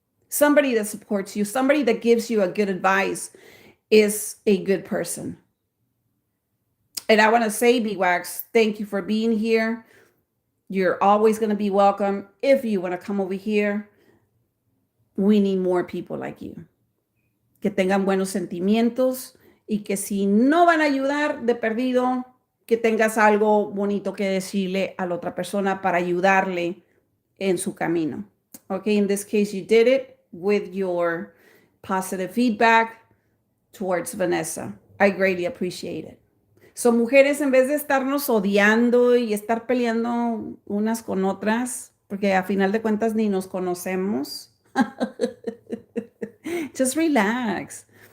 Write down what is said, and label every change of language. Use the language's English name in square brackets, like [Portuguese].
[English] Somebody that supports you, somebody that gives you a good advice is a good person. And I want to say, B-Wax, thank you for being here. You're always going to be welcome. If you want to come over here, we need more people like you. [Spanish] Que tengan buenos sentimientos y que si no van a ayudar de perdido, que tengas algo bonito que decirle a la otra persona para ayudarle en su camino. [English] Okay, in this case, you did it with your positive feedback towards Vanessa. I greatly appreciate it. [Spanish] So, mujeres, en vez de estarnos odiando y estar peleando unas con otras, porque a final de cuentas ni nos conocemos, [English] just relax.